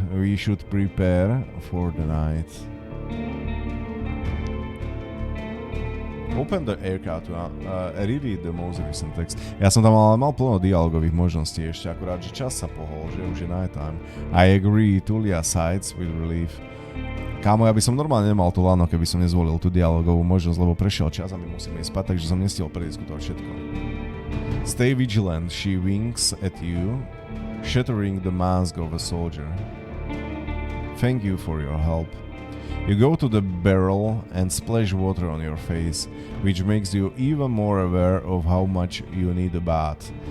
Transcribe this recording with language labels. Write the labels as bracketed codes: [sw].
[en] We should prepare for the night. Open the aircraft to reread the most recent text. [sk] Ja som tam mal plno dialogových možností ešte, akurát, že čas sa pohol, že už je night time. [en] I agree, Tulia sides with relief. [sk] Kámo, ja by som normálne nemal to lano, keby som nezvolil tú dialogovú možnosť, lebo prešiel čas a my musíme ísť spať, takže som nestihol prediskutovať všetko. [en] Stay vigilant, she winks at you, shattering the mask of a soldier. Thank you for your help. You go to the barrel and splash water on your face, which makes you even more aware of how much you need a bath.